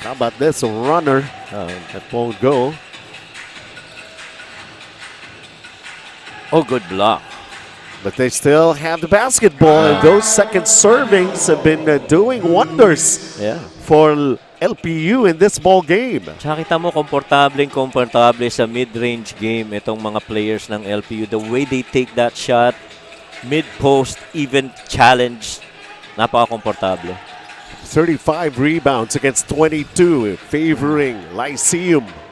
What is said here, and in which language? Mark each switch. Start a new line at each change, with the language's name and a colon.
English: How about this? A runner that won't go. Oh, good block. But they still have the basketball, and those second servings have been doing wonders for LPU in this ball game.
Filipino: Tsaka kita mo, komportable sa mid-range game itong mga players ng LPU.
English: The way they take that shot, mid-post, even challenge,
Filipino: napaka-komportable.
English: 35 rebounds against 22, favoring Lyceum.